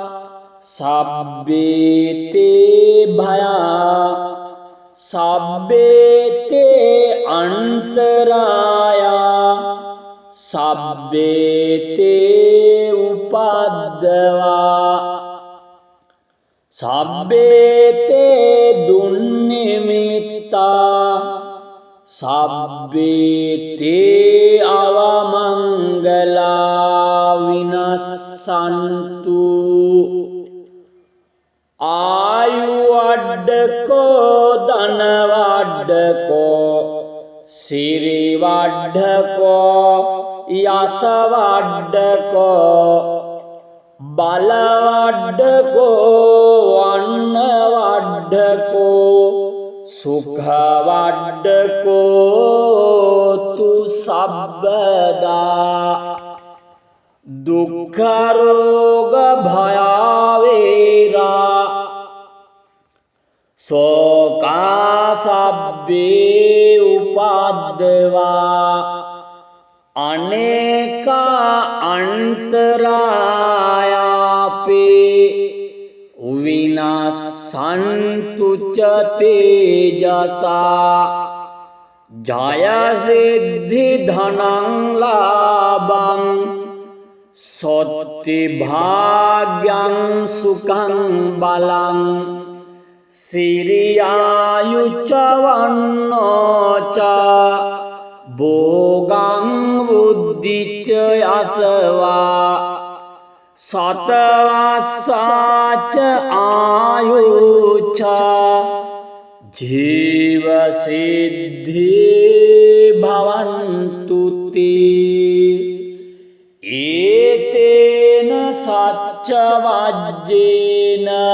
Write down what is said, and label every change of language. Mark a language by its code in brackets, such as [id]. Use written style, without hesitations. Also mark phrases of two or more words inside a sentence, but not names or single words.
[pi] සබ්බේතේ භයා සබ්බේතේ අන්තරායා සබ්බේතේ උපද්දවා සබ්බේතේ දුන්නිමිත්තා සබ්බේතේ අවමංගලා විනස්සන්තු ආයු වඩ්ඩකෝ ධන වඩ්ඩකෝ සිරි වඩ්ඩකෝ යස වඩ්ඩකෝ බල වඩ්ඩකෝ වන්න වඩ්ඩකෝ සුඛ වඩ්ඩකෝ තු සබ්බදා දුක්ඛ රෝග භයාවේරා සෝකා සබ්බේ උපද්දවා අනේකා අන්තරායාපේ විනාසන්තු ච තේජසා ජය සිද්ධි ධනං ලාභං සොත්ති භාග්‍යං සුඛං බලං සිරියායුච්ච වන්නෝච භෝගං බුද්ධිච්ච යසවා සතවස්සාච ආයුච්ච ජීව සිද්ධි භවන්තුති ඒතේන සච්ච වජ්ජේන